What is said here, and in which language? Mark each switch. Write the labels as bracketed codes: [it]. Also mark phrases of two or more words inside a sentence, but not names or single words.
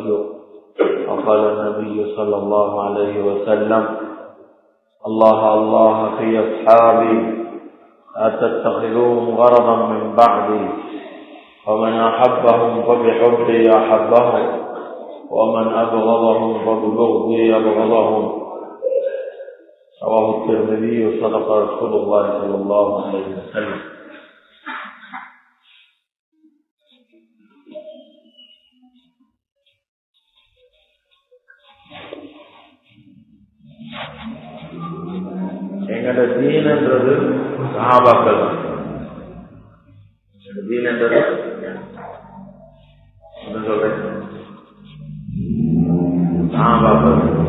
[ar] وقال النبي صلى الله عليه وسلم الله الله في أصحابي لا تتخذوهم غرضا من بعدي ومن أحبهم فبحبي أحبهم ومن أبغضهم فببغضي أبغضهم رواه الترمذي. صدق رسول الله صلى الله عليه وسلم. [ta] எங்கட தீன் என்றது சஹாபாக்கள். தீன் என்றது சொல்றேன் சஹாபாக்கள்.